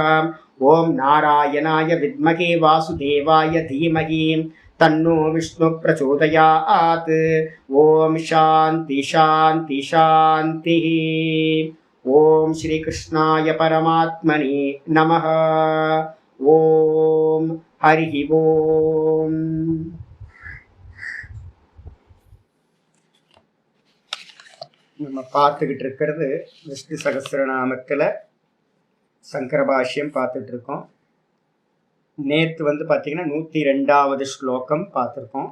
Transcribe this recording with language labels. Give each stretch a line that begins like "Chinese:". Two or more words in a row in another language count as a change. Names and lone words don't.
Sanskrit: ॐ नारायणाय विद्महे वासुदेवाय धीमहि तन्नो विष्णु प्रचोदयात्. ॐ शान्ति शान्ति शान्तिः. ओम श्री कृष्णाय परमात्मने नमः. ओम हरि ओम.
Tamil: நம்ம பார்த்துக்கிட்டு இருக்கிறது விஷ்ணு சகஸ்ரநாமத்தில் சங்கர பாஷ்யம் பார்த்துட்டு இருக்கோம். நேற்று பார்த்தீங்கன்னா 102வது ஸ்லோகம் பார்த்துருக்கோம்.